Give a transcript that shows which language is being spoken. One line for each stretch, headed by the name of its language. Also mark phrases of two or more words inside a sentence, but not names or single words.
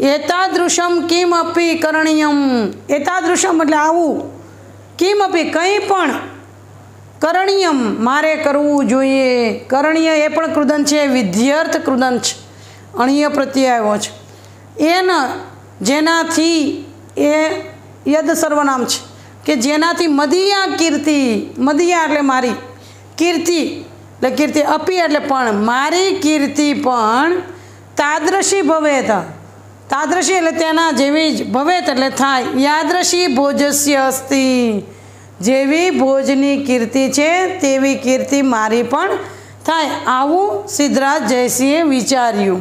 Sanskrit: एतादृशम किमपि करणीयम,
Gujarati: એતાદૃશમ એટલે આવું, કિમપિ કઈ પણ કરણીયમ મારે કરવું જોઈએ। કરણીય એ પણ કૃદંત છે, વિધ્યર્થ કૃદંત છે, અણીય પ્રત્યય આવ્યો છે। એન જેનાથી એ યદ સર્વનામ છે કે જેનાથી
Sanskrit: मदीया कीर्ति,
Gujarati: મદીયા એટલે મારી, કીર્તિ એટલે કીર્તિ, અપી એટલે પણ, મારી કીર્તિ પણ
Sanskrit: તાદૃશી ભવેત,
Gujarati: તાદૃશી એટલે તેના જેવી જ, ભવેત એટલે થાય,
Sanskrit: યાદૃશી ભોજસ્ય અસ્તિ,
Gujarati: જેવી ભોજની કીર્તિ છે તેવી કીર્તિ મારી પણ થાય, આવું સિદ્ધરાજ જયસિંહે વિચાર્યું।